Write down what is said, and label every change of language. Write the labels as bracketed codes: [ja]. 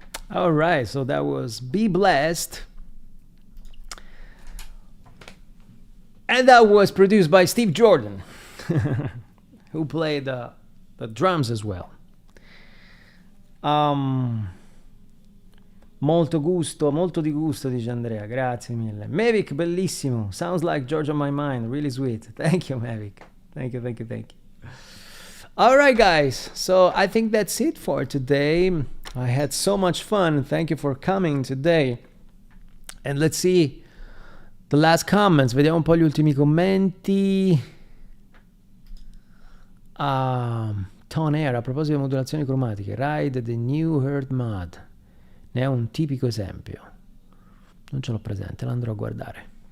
[en] All right, so that was Be Blessed. And that was produced by Steve Jordan, who played the drums as well. [it] Molto di gusto, dice Andrea, grazie mille. [en] Mavic, bellissimo, sounds like Georgia on My Mind, really sweet. Thank you, Mavic. Thank you. All right, guys, so I think that's it for today. I had so much fun. Thank you for coming today. And let's see the last comments. [it] Vediamo un po' gli ultimi commenti. Tone Air, a proposito di modulazioni cromatiche, Ride the New Heard Mod. Ne è un tipico esempio. Non ce l'ho presente, l'andrò a guardare.